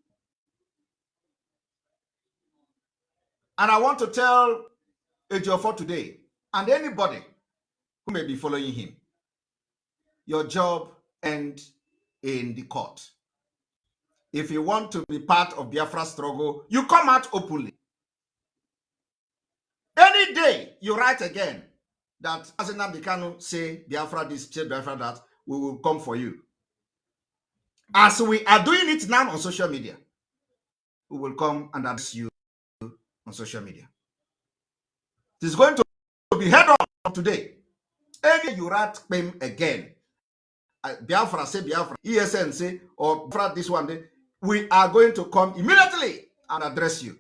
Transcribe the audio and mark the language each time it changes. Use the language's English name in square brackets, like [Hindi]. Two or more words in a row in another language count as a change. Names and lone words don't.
[English] And I want to tell Ejiofor today, and anybody who may be following him, your job ends in the court. If you want to be part of Biafra struggle, you come out openly. Any day you write again that Mazi Nnamdi Kanu say Biafra this, say Biafra that, we will come for you. As we are doing it now on social media, who will come and address you on social media. It is going to be head on today. Any you rat claim again, Biafra say Biafra, ESN say, or Biafra this one, we are going to come immediately and address you.